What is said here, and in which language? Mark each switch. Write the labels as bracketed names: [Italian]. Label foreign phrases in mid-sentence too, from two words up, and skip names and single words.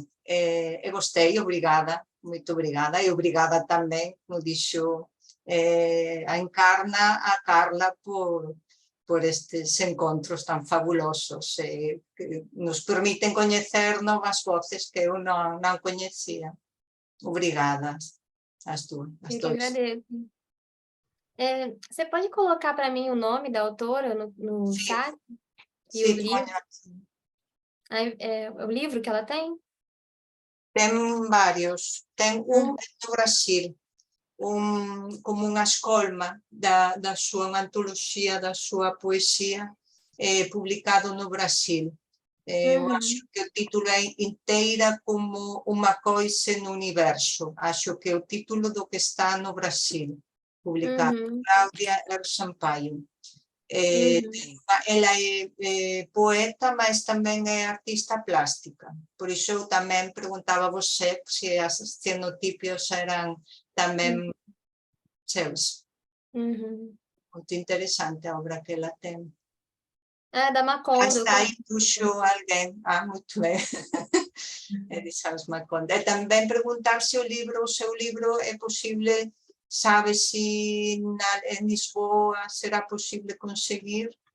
[Galician] E gostei, obrigada, moito obrigada, e obrigada tamén, como dixo a Encarna, a Carla, por estes encontros tan fabulosos que nos permiten coñecer novas voces que eu non coñecía. Obrigada, as [Portuguese] Eu que [Galician] dúas. [Portuguese] agradeço. Você pode colocar para mim o nome da autora no chat? E o livro? O livro que ela tem? [Galician] Ten varios. Ten do Brasil, como unha escolma da súa antoloxía, da súa poesía, publicado no Brasil. Eu acho que o título é Inteira como unha coisa no universo. Acho que é o título do que está no Brasil, publicado por Claudia R. Sampaio. Ela é poeta, mas tamén é artista plástica. Por iso eu tamén preguntaba a você se as cenotipios eran tamén seus. [Portuguese] Muito interesante a obra que ela tem. Da Macondo. Está aí, puxou alguém. Muito bem. É de Sans Macondo. E também perguntar se o seu livro é possível. Sabe se em Lisboa será possível conseguir?